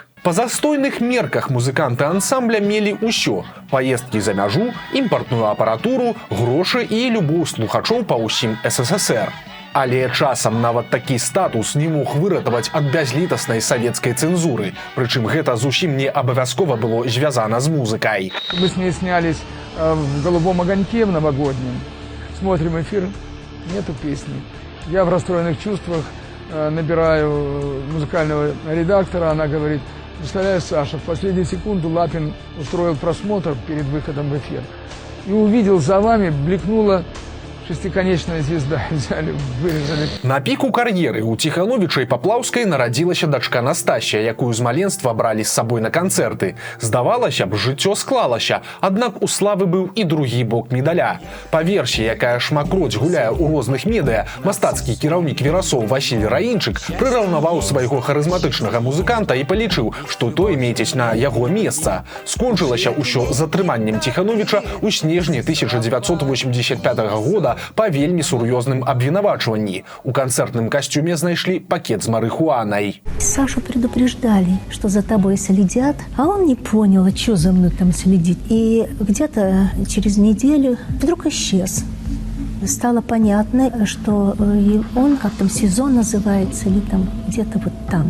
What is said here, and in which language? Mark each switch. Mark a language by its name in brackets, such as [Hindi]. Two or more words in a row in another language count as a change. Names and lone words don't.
[Belarusian] Па застойных мерках музыканты ансамбля мелі ўсё – паездкі за мяжу, імпартную апаратуру, грошы і любоў слухачоў па ўсім СССР. Але часам нават такі статус не мог выратаваць ад бязлітаснай савецкай цэнзуры. Прычым гэта зусім не абавязкова было звязана з музыкай. [Russian] Мы с ней снялись в «Голубом огоньке» в новогоднем. Смотрим эфир, нету песни. Я в расстроенных чувствах набираю музыкального редактора, она говорит: представляешь, Саша, в последнюю секунду Лапин устроил просмотр перед выходом в эфир. И увидел, за вами бликнула шестиконечная звезда. Взяли, вырезали. [Belarusian] На піку кар'еры у Ціхановіча і Паплаўскай нарадзілася дачка Настасія, якую з маленства бралі з сабой на канцэрты. Здавалася б, жыццё склалася, аднак у славы быў і другі бок медаля. Па версіі, якая шмакроць гуляе ў розных медыа, мастацкі кіраўнік верасоў Васіль Раінчык прыраўнаваў свайго харызматычнага музыканта і палічыў, што той меціць на яго месца. Скончылася ўсё з атрыманнем Ціхановіча ў снежні 1985 года па вельмі сур'ёзным абвінавачванні. У канцэртным касцюме знайшлі пакет з марыхуанай. [Russian] Сашу предупреждали, что за тобой следят, а он не понял, а что за мной там следить. И где-то через неделю вдруг исчез. Стало понятно, что он, как там сезон называется, или там где-то вот там.